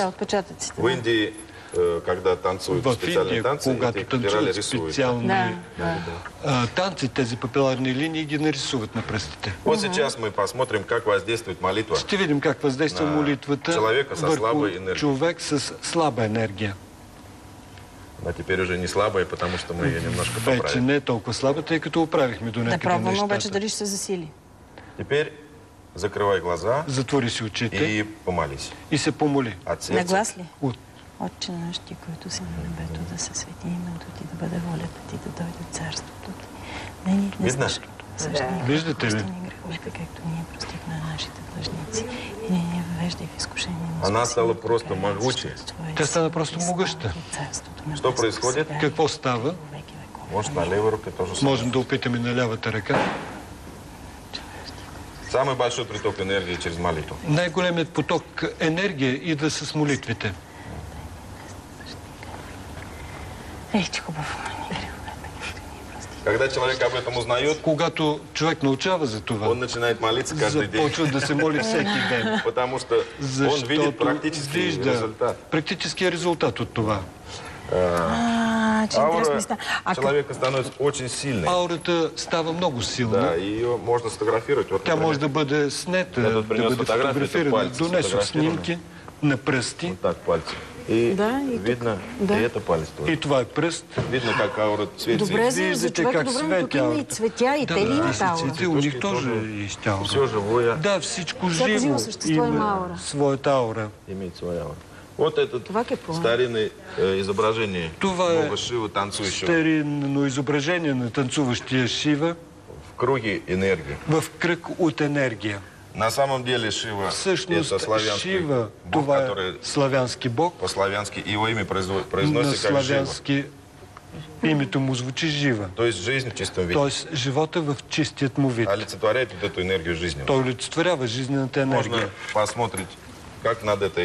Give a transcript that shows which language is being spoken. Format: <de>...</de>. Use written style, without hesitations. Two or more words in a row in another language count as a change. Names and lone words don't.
<bg>Да, отпечатъците.</bg> <ru>В Индии, когда танцуют</ru> <bg>В</bg> <ru>специальные</ru> <bg>Индия,</bg> <ru>танцы,</ru> <bg>когато</bg> <ru>эти спирали</ru> <bg>танцуват</bg> <ru>рисуют.</ru> <bg>специални Да. танци, тези папиларни линии ги нарисуват на пръстите.</bg> <ru>Вот сейчас мы посмотрим, как воздействует молитва.</ru> <bg>Ще видим как въздейства На молитвата човека със върху слаба енергия. човек с слаба енергия.</bg> <ru>А теперь уже не слабая, потому что мы ее немножко поправили.</ru> <bg>Вече не е толкова слаба, тъй като оправихме до Да някъде пробваме обаче нещата. дали ще се засили.</bg> <ru>Теперь закрывай глаза</ru> <bg>Затвори си очите</bg> <ru>и помолись.</ru> <bg>и се помоли.</bg> <ru>От</ru> <bg>На</bg> <ru>сердца.</ru> <bg>глас ли? От Отче наш, ти, който си на небето, да се свети името ти, да бъде волята ти, да дойде царството ти. Не ни днес</bg> <ru>Видно?</ru> <bg>нашето насъждение. Виждате ли? Прости ни греховете, както ние простихме на нашите длъжници. И не ни въвеждай в изкушение. но</bg> <ru>Она</ru> <bg>спаси</bg> <ru>стала</ru> <bg>ни</bg> <ru>просто</ru> <bg>от лукавия,</bg> <ru>могучей.</ru> <bg>защото Твое Тя стана сила просто и слава могъща. и царството на</bg> <ru>Что</ru> <bg>небесното</bg> <ru>происходит?</ru> <bg>сега и Какво става? во веки веков.</bg> <ru>Может, на левой руке тоже самое.</ru> <bg>Можем да опитаме на лявата ръка.</bg> <ru>Самый большой приток энергии через молитву.</ru> <bg>Най-големият поток енергия идва с молитвите. Ей, че хубаво. Ни греховете, както ние простихме.</bg> <ru>Когда человек об этом узнает,</ru> <bg>Когато човек научава за това,</bg> <ru>он начинает молиться каждый день.</ru> <bg>започва да се моли всеки ден.</bg> <ru>Потому что он</ru> <bg>Защото</bg> <ru>видит практический</ru> <bg>вижда</bg> <ru>результат.</ru> <bg>практическия резултат от това. Че интересно ми</bg> <ru>Аура</ru> <bg>стана.</bg> <ru>человека становится очень сильной.</ru> <bg>Аурата става много</bg> <ru>Да,</ru> <bg>силна.</bg> <ru>и ее можно сфотографировать. Вот,</ru> <bg>Тя</bg> <ru>например,</ru> <bg>може да бъде снета,</bg> <ru>Я</ru> <bg>да</bg> <ru>тут принес</ru> <bg>бъде</bg> <ru>фотографии, это</ru> <bg>фотографирана.</bg> <ru>пальцы</ru> <bg>Донесох</bg> <ru>сфотографированы.</ru> <bg>снимки на пръсти.</bg> <ru>вот так пальцы. И</ru> <bg>Да, и</bg> <ru>видно, Да. и это палец тоже.</ru> <bg>И това е пръст.</bg> <ru>Видно, как аура светится.</ru> <bg>Добре, за Виждате човека как добре, но тук свети има и аурата. цветя, и те ли имат аура?</bg> <ru>Цвети, у них тоже есть аура. Все живое</ru> <bg>Да, всичко Всяко живо живо същество има има аура. своята аура.</bg> <ru>имеет свою ауру. Вот это</ru> <bg>Това какво?</bg> <ru>старинное изображение</ru> <bg>Това е</bg> <ru>Бога Шивы, танцующего</ru> <bg>старинно изображение на танцуващия Шива</bg> <ru>в круге энергии.</ru> <bg>в кръг от енергия.</bg> <ru>На самом деле Шива —</ru> <bg>Всъщност</bg> <ru>это славянский</ru> <bg>Шива,</bg> <ru>бог,</ru> <bg>това е</bg> <ru>который</ru> <bg>славянски бог.</bg> <ru>по-славянски его имя</ru> <bg>На</bg> <ru>произносится как Жива.</ru> <bg>славянски името му звучи Жива.</bg> <ru>То есть жизнь в чистом виде.</ru> <bg>Тоест живота в чистият му вид.</bg> <ru>Олицетворяет вот эту энергию жизни.</ru> <bg>Той олицетворява жизнената</bg> <ru>Можно</ru> <bg>енергия.</bg> <ru>посмотреть, как над этой</ru>